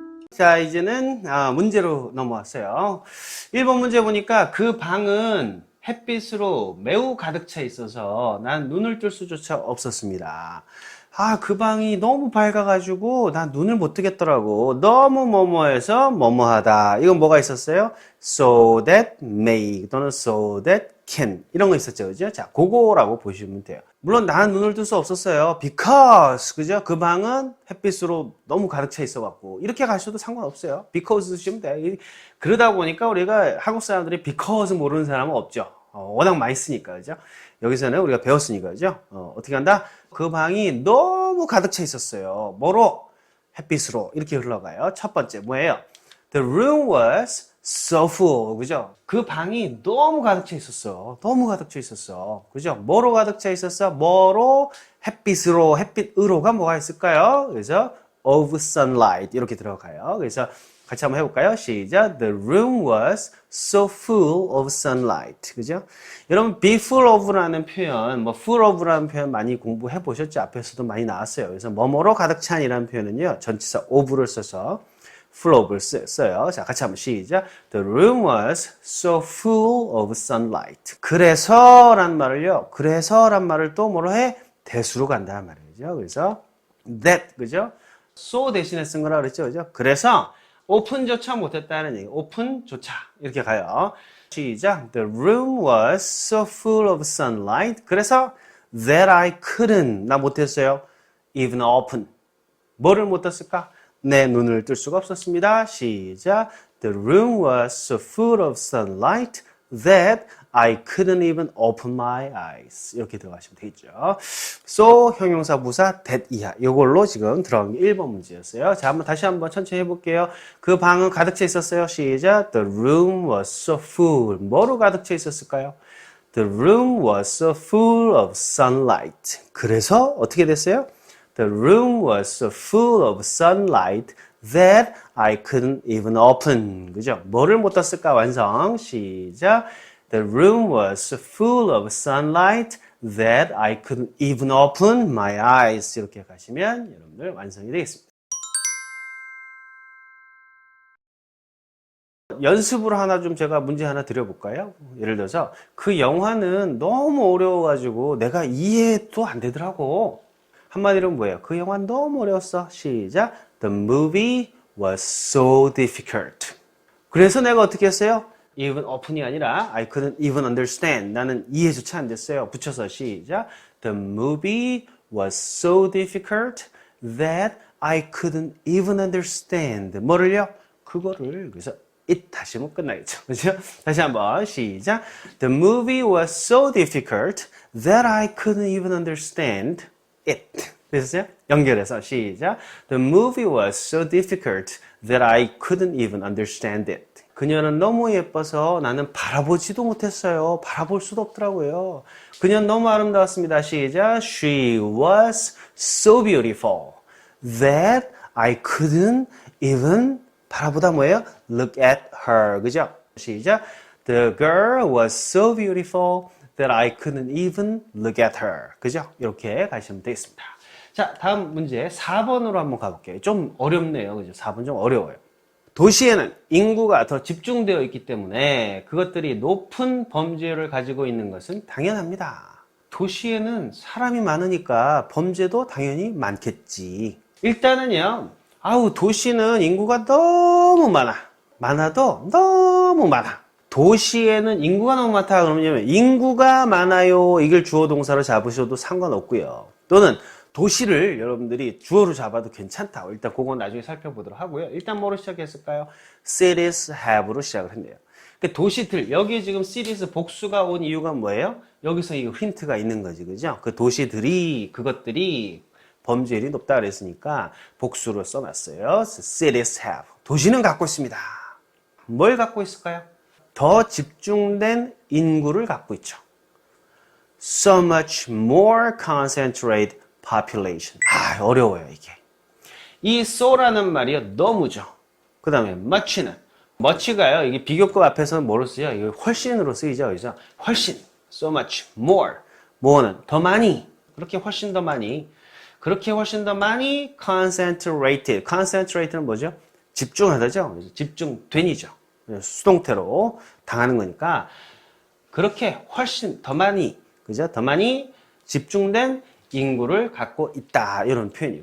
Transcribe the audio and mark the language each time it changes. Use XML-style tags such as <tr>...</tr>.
<ko>자, 이제는 문제로 넘어왔어요. 1번 문제 보니까 그 방은 햇빛으로 매우 가득 차 있어서 난 눈을 뜰 수조차 없었습니다. 그 방이 너무 밝아가지고 난 눈을 못 뜨겠더라고. 너무 뭐뭐해서 뭐뭐하다. 이건 뭐가 있었어요?</ko> <en>So that may</en> <ko>또는</ko> <en>so that can</en> <ko>이런 거 있었죠, 그죠? 자, 그거라고 보시면 돼요. 물론 나는 눈을 뜰 수 없었어요. Because 그죠? 그 방은 햇빛으로 너무 가득 차 있어갖고 이렇게 가셔도 상관없어요. Because 쓰시면 돼. 그러다 보니까 우리가 한국 사람들이 because 모르는 사람은 없죠. 워낙 많이 쓰니까 그죠? 여기서는 우리가 배웠으니까 그죠? 어떻게 한다? 그 방이 너무 가득 차 있었어요. 뭐로? 햇빛으로 이렇게 흘러가요. 첫 번째 뭐예요?</ko> <en>The room was so full.</en> <ko>그죠? 그 방이 너무 가득 차 있었어. 너무 가득 차 있었어. 그죠? 뭐로 가득 차 있었어? 뭐로? 햇빛으로. 햇빛으로가 뭐가 있을까요? 그래서 of sunlight 이렇게 들어가요. 그래서 같이 한번 해볼까요? 시작.</ko> <en>The room was so full of sunlight.</en> <ko>그죠? 여러분, be full of라는 표현, full of라는 표현 많이 공부해 보셨죠? 앞에서도 많이 나왔어요. 그래서 뭐뭐로 가득 찬이라는 표현은요, 전치사 of를 써서 full of를 써요. 자, 같이 한번 시작.</ko> <en>The room was so full of sunlight.</en> <ko>그래서란 말을요, 그래서란 말을 또 뭐로 해? 대수로 간다는 말이죠. 그래서 that, 그죠? so 대신에 쓴 거라 그랬죠. 그죠? 그래서 오픈조차 못했다는 얘기. 오픈조차 이렇게 가요. 시작.</ko> <en>The room was so full of sunlight.</en> <ko>그래서</ko> <en>that I couldn't.</en> <ko>나 못했어요.</ko> <en>Even open.</en> <ko>뭐를 못했을까? 내 눈을 뜰 수가 없었습니다. 시작.</ko> <en>The room was so full of sunlight that I couldn't even open my eyes.</en> <ko>이렇게 들어가시면 되겠죠. So, 형용사 부사 that 이하. 이걸로 지금 들어간 게 1번 문제였어요. 자, 다시 한번 천천히 해볼게요. 그 방은 가득 차 있었어요. 시작.</ko> <en>The room was so full.</en> <ko>뭐로 가득 차 있었을까요?</ko> <en>The room was so full of sunlight.</en> <ko>그래서 어떻게 됐어요?</ko> <en>The room was so full of sunlight that I couldn't even open.</en> <ko>그죠? 뭐를 못 떴을까? 완성. 시작.</ko> <en>The room was so full of sunlight that I couldn't even open my eyes.</en> <ko>이렇게 가시면 여러분들 완성이 되겠습니다. 연습으로 하나 좀 제가 문제 하나 드려볼까요? 예를 들어서 그 영화는 너무 어려워가지고 내가 이해도 안 되더라고. 한마디로 뭐예요? 그 영화는 너무 어려웠어. 시작.</ko> <en>The movie was so difficult.</en> <ko>그래서 내가 어떻게 했어요?</ko> <en>even open이 아니라 I couldn't even understand.</en> <ko>나는 이해조차 안 됐어요. 붙여서 시작.</ko> <en>The movie was so difficult that I couldn't even understand.</en> <ko>뭐를요? 그거를. 그래서 it 하시면 끝나겠죠. 그죠? 다시 한번 시작.</ko> <en>The movie was so difficult that I couldn't even understand it.</en> <ko>됐어요? 연결해서 시작.</ko> <en>The movie was so difficult that I couldn't even understand it.</en> <ko>그녀는 너무 예뻐서 나는 바라보지도 못했어요. 바라볼 수도 없더라고요. 그녀는 너무 아름다웠습니다. 시작.</ko> <en>She was so beautiful that I couldn't even</en> <ko>바라보다 뭐예요?</ko> <en>Look at her.</en> <ko>그죠? 시작.</ko> <en>The girl was so beautiful that I couldn't even look at her.</en> <ko>그죠? 이렇게 가시면 되겠습니다. 자, 다음 문제 4번으로 한번 가볼게요. 좀 어렵네요. 그죠? 4번 좀 어려워요. 도시에는 인구가 더 집중되어 있기 때문에 그것들이 높은 범죄율을 가지고 있는 것은 당연합니다. 도시에는 사람이 많으니까 범죄도 당연히 많겠지. 일단은요, 도시는 인구가 너무 많아. 많아도 너무 많아. 도시에는 인구가 너무 많다 그러면 인구가 많아요. 이걸 주어 동사로 잡으셔도 상관없고요. 또는 도시를 여러분들이 주어로 잡아도 괜찮다. 일단 그건 나중에 살펴보도록 하고요. 일단 뭐로 시작했을까요? Cities have로 시작을 했네요. 그러니까 도시들, 여기 지금 cities 복수가 온 이유가 뭐예요? 여기서 이 힌트가 있는 거지, 그죠? 그 도시들이, 그것들이 범죄율이 높다 그랬으니까 복수로 써놨어요.</ko> <en>Cities have.</en> <ko>도시는 갖고 있습니다. 뭘 갖고 있을까요? 더 집중된 인구를 갖고 있죠.</ko> <en>So much more concentrated population.</en> <ko>어려워요, 이게. 이 so라는 말이요, 너무죠. 그 다음에 much는, much가요, 이게 비교급 앞에서는 뭐로 쓰죠? 이거 훨씬으로 쓰이죠, 그죠? 훨씬, so much more. more는 더 많이, 그렇게 훨씬 더 많이, 그렇게 훨씬 더 많이 concentrated는 뭐죠? 집중하다죠. 그래서 집중된이죠. 수동태로 당하는 거니까 그렇게 훨씬 더 많이, 그죠? 더 많이 집중된 인구를 갖고 있다. 이런 표현이에요.</ko>